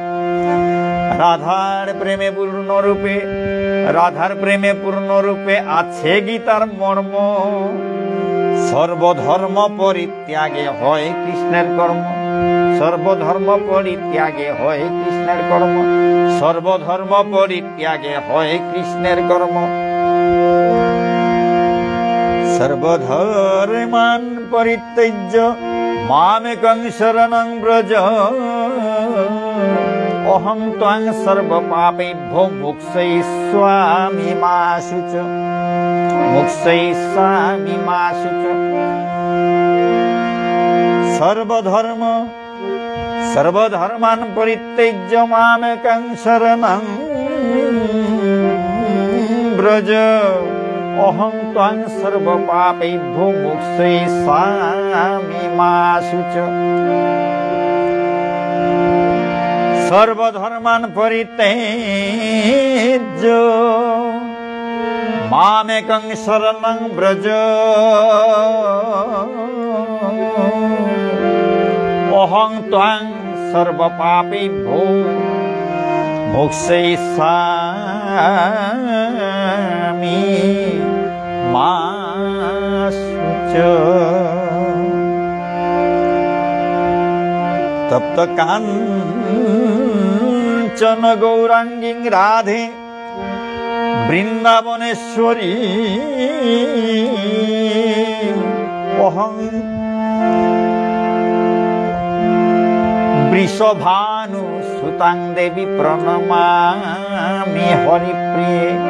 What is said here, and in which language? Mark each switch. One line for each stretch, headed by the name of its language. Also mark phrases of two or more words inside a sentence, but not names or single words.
Bangla: রাধার প্রেমে পূর্ণরূপে আছে গীতার মর্ম, সর্বধর্ম পরিত্যাগে হয় কৃষ্ণের কর্ম। সর্বধর্ম পরিত্যাগে হয় কৃষ্ণের কর্ম, সর্বধর্ম পরিত্যাগে হয় কৃষ্ণের কর্ম।
Sanskrit: সর্বধর্মান পরিত্যজ্য মামেকং শরণং ব্রজ, অহং ত্বং সর্বপাপেভ্যো মুক্তয়িষ্যামি চ, মুক্তয়িষ্যামি চ। সর্বধর্মান পরিত্যজ্য মামেকং শরণং ব্রজ, অহং ত্বং সর্বপাপেভ্যো মুক্তয়িষ্যামি চ। সর্বধর্মান পরিত্যজ্য মামেকং শরণং ব্রজ, অহং ত্বং সর্বপাপেভ্যো মুক্তয়িষ্যামি চ। তপ্ত কাঞ্চন গৌরাঙ্গী রাধে বৃন্দাবনেশ্বরী, অহং বৃষভানু সুতাং দেবী প্রণমামি হরিপ্রিয়ে।